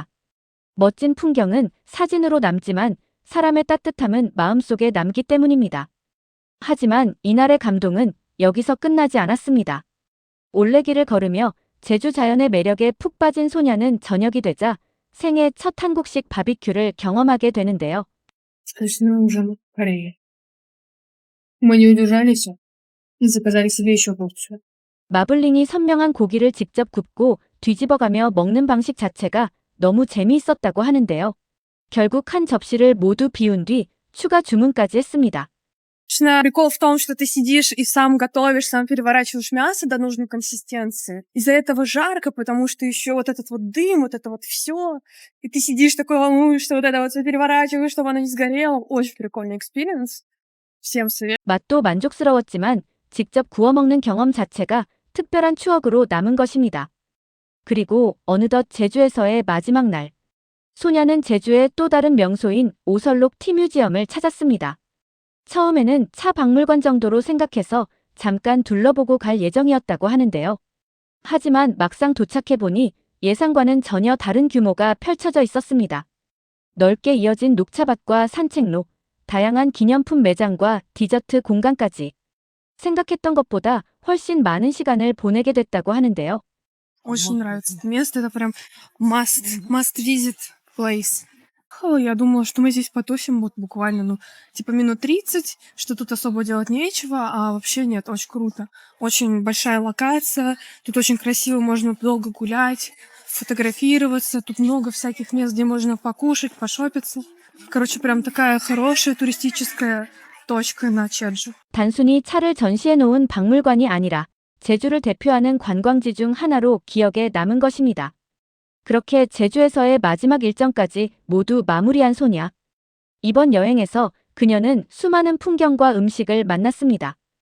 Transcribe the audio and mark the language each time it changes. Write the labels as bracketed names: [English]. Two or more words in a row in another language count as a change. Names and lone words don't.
[Korean] 멋진 풍경은 사진으로 남지만 사람의 따뜻함은 마음속에 남기 때문입니다. 하지만 이날의 감동은 여기서 끝나지 않았습니다. 올레길을 걸으며 제주 자연의 매력에 푹 빠진 소냐는 저녁이 되자 생애 첫 한국식 바비큐를 경험하게 되는데요. [Russian] Точно ужин в Корее. Мы не удержались и заказали себе еще порцию. [Korean] 마블링이 선명한 고기를 직접 굽고 뒤집어가며 먹는 방식 자체가 너무 재미있었다고 하는데요. 결국 한 접시를 모두 비운 뒤 추가 주문까지 했습니다. [Russian] Конечно, прикол в том, что ты сидишь и сам готовишь, сам переворачиваешь мясо до нужной консистенции. Из-за этого жарко, потому что еще вот этот вот дым, вот это вот все. И ты сидишь такой волнуешься, вот это вот всё переворачиваешь, чтобы оно не сгорело. Очень прикольный экспириенс. Всем советую. [Korean] 맛도 만족스러웠지만 직접 구워 먹는 경험 자체가 특별한 추억으로 남은 것입니다. 그리고 어느덧 제주에서의 마지막 날. 소냐는 제주의 또 다른 명소인 오설록 티뮤지엄을 찾았습니다. 처음에는 차 박물관 정도로 생각해서 잠깐 둘러보고 갈 예정이었다고 하는데요. 하지만 막상 도착해보니 예상과는 전혀 다른 규모가 펼쳐져 있었습니다. 넓게 이어진 녹차밭과 산책로, 다양한 기념품 매장과 디저트 공간까지 생각했던 것보다 훨씬 많은 시간을 보내게 됐다고 하는데요. [Russian] Очень нравится это место. Это прям [English] must visit place. [Russian] Я думала, что мы здесь потусим вот буквально, типа минут 30, что тут особо делать нечего, а вообще нет, очень круто. Очень большая локация, тут очень красиво, можно долго гулять, фотографироваться, тут много всяких мест, где можно покушать, пошопиться. Короче, прям такая хорошая туристическая точка на Чеджу. [Korean] 단순히 차를 전시해 놓은 박물관이 아니라 제주를 대표하는 관광지 중 하나로 기억에 남은 것입니다. 그렇게 제주에서의 마지막 일정까지 모두 마무리한 소냐. 이번 여행에서 그녀는 수많은 풍경과 음식을 만났습니다.